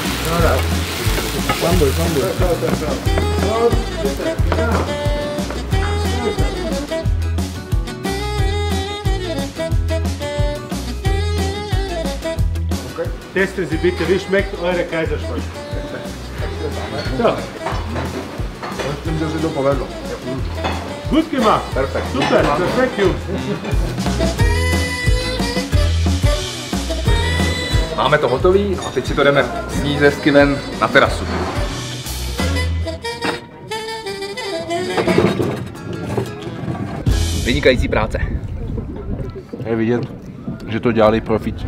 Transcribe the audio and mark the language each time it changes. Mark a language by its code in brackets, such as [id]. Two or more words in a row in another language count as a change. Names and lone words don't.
[de] Testen Sie bitte, wie schmeckt eure Kaiserschmarrn? So. [cs] Myslím, že si to povedlo. [de] Gut gemacht. Perfekt. Super, perfekt, Jungs. [cs] Máme to hotový a teď si to jdeme sníst hezky ven na terasu. Vynikající práce. Je vidět, že to dělali profit.